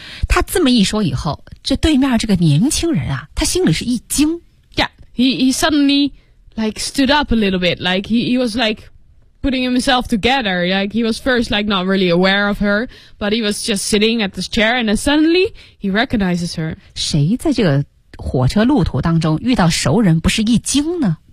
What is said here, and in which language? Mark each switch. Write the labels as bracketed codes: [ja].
[zh] 他这么一说以后，这对面这个年轻人啊，他心里是一惊。 [en] Yeah, he suddenly like stood up a little bit, like he was like. Putting himself together, like he was first like not really aware of her, but he was just sitting at this chair, and then suddenly he recognizes her. [zh] 谁在这个火车路途当中遇到熟人不是一惊呢？